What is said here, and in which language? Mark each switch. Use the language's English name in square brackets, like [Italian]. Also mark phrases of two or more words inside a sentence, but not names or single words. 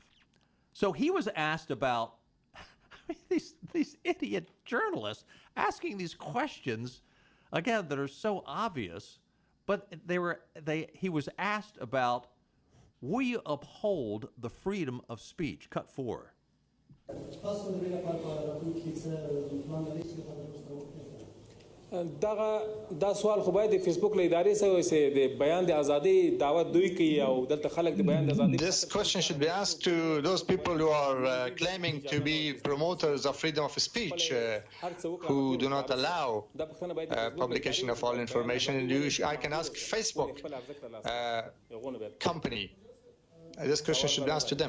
[English] So he was asked about these idiot journalists asking these questions again that are so obvious, but he was asked about, will you uphold the freedom of speech? Cut 4. [Pashto] دا سوال خو باید د فیسبوک له ادارې سره وي د بیان د ازادي دعوت دوی کوي او دلته خلک د بیان د ازادي. [English] This question should be asked to those people who are claiming to be promoters of freedom of speech, who do not allow publication of all information. I can ask Facebook company. This question should be asked to them.